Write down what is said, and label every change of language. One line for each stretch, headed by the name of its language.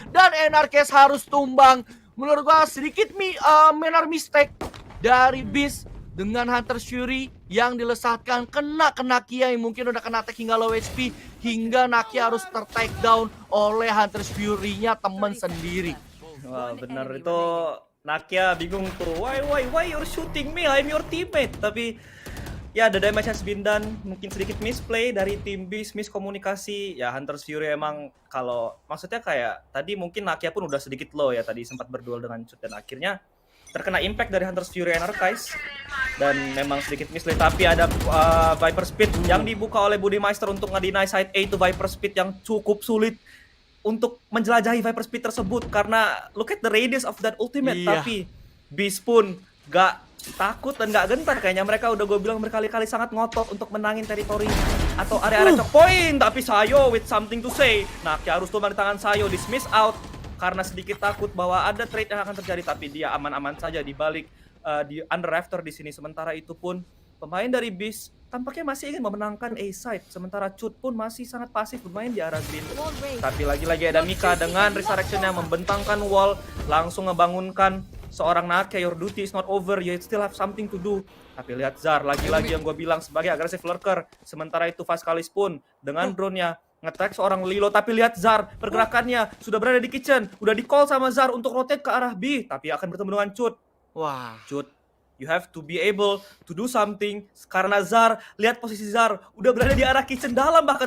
Indonesian: Dan Narkis harus tumbang. Menurut gua sedikit
English: minor mistake
Indonesian: dari Beast dengan Hunter's Fury yang dilesatkan kena Nakia yang mungkin udah kena attack hingga low HP, hingga Nakia harus ter-take down oleh Hunter's Fury-nya temen sendiri. Wah, bener itu. Nakia bingung tuh,
English: why you're shooting me, I'm your teammate.
Indonesian: Tapi ya
English: the damage has been done.
Indonesian: Mungkin sedikit misplay dari tim Beast, miskomunikasi. Ya Hunter's Fury emang kalau maksudnya kayak tadi mungkin Nakia pun udah sedikit low ya, tadi sempat berduel dengan Cut dan akhirnya terkena impact dari Hunter's Fury Anarchize. Dan memang sedikit misplay, tapi ada Viper Speed yang dibuka oleh Budimaster untuk nge-deny side A itu Viper Speed yang cukup sulit untuk menjelajahi Viper Speed tersebut karena
English: look at the radius of that ultimate.
Indonesian: Tapi Beast pun gak takut dan gak gentar. Kayaknya mereka udah gue bilang berkali-kali sangat ngotot untuk menangin teritori atau area-area choke point. Tapi
English: Sayo with something to say.
Indonesian: Nakia harus tumbang di tangan Sayo, dismiss out karena sedikit takut bahwa ada trade yang akan terjadi. Tapi dia aman-aman saja di balik di
English: under rafter
Indonesian: di sini. Sementara itu pun pemain dari Beast tampaknya masih ingin memenangkan A-side, sementara Cut pun masih sangat pasif bermain di arah green. Tapi lagi-lagi ada Mika dengan resurrection yang membentangkan wall, langsung ngebangunkan seorang Nakia.
English: Your duty is not over, you still have something to do.
Indonesian: Tapi lihat Zar, lagi-lagi yang gue bilang sebagai agresif lurker. Sementara itu Vascalis pun dengan drone-nya nge-track seorang Lilo. Tapi lihat Zar, pergerakannya sudah berada di kitchen, udah di-call sama Zar untuk rotate ke arah B, tapi akan bertemu dengan Cut. Wah, Cut,
English: you have to be able to do something
Indonesian: karena Zar, lihat posisi Zar udah berada di arah kitchen dalam bahkan.